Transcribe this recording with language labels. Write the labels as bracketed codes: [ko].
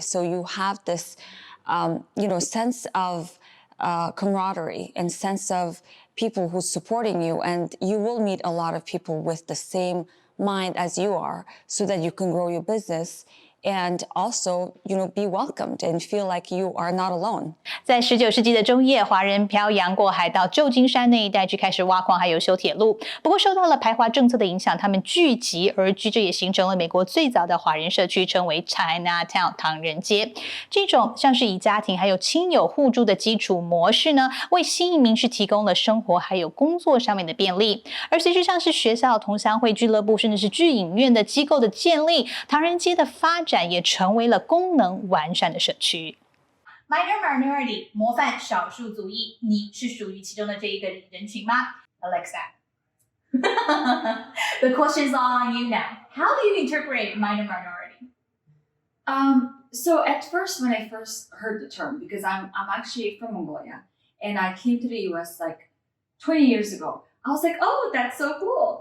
[en] So you have this, sense of camaraderie and sense of people who's supporting you, and you will meet a lot of people with the same mind as you are, so that you can grow your business and also, be welcomed and feel like you are not alone. [zh] 在19世纪的中叶，华人漂洋过海到旧金山那一带去开始挖矿，还有修铁路。不过受到了排华政策的影响，他们聚集而居，这也形成了美国最早的华人社区，称为 Chinatown 唐人街。这种像是以家庭还有亲友互助的基础模式呢，为新移民是提供了生活还有工作上面的便利。而随着像是学校、同乡会、俱乐部，甚至是剧影院的机构的建立，唐人街的发展也成为了功能完善的社区。 [en] Minor minority [zh] 模范少数族裔，你是属于其中的这一个人群吗 ？Alexa. [en] The question's all on you now. How do you interpret minor minority? So at first, when I first heard the term, because I'm actually from Mongolia, and I came to the U.S. like 20 years ago, I was like, oh, that's so cool.